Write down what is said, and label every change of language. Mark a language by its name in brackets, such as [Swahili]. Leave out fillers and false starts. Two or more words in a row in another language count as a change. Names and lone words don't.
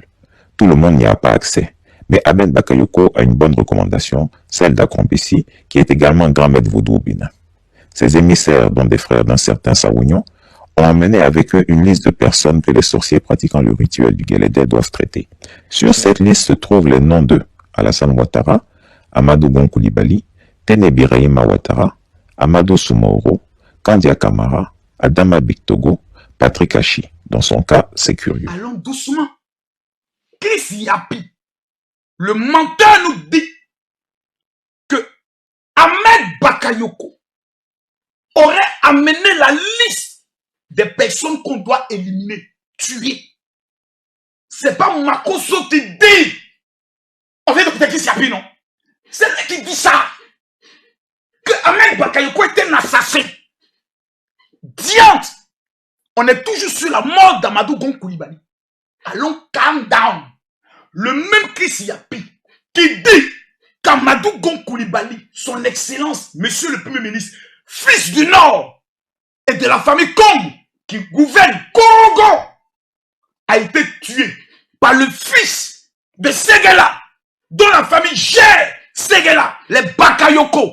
[French] Tout le monde n'y a pas accès, mais Ahmed Bakayoko a une bonne recommandation, celle d'Akombessi, qui est également grand maître vaudou au Bénin. Ces émissaires, dont des frères d'un certain Saougnon, ont emmené avec eux une liste de personnes que les sorciers pratiquant le rituel du Guélédé doivent traiter. Sur cette liste se trouvent les noms de Alassane Ouattara, Amadou Gon Coulibaly, Tene Birahima Ouattara, Amadou Soumaoro, Kandia Kamara, Adama Bictogo, Patrick Hachi. Dans son cas, c'est curieux. Allons doucement. Chris Yapi, le menteur, nous dit que Ahmed Bakayoko aurait amené la liste des personnes qu'on doit éliminer, tuer. C'est pas Makosso qui dit. On vient d'écouter Chris Yapi, non? C'est lui qui dit ça. Que Ahmed Bakayoko était un assassin. Diante. On est toujours sur la mort d'Amadou Gon Coulibaly. Allons, [English] calm down. [French] Le même Chris Yapi qui dit qu'Amadou Gon Coulibaly, son excellence, monsieur le Premier ministre, fils du Nord et de la famille Kong qui gouverne Congo, a été tué par le fils de Séguéla, dont la famille gère Séguéla, les Bakayoko.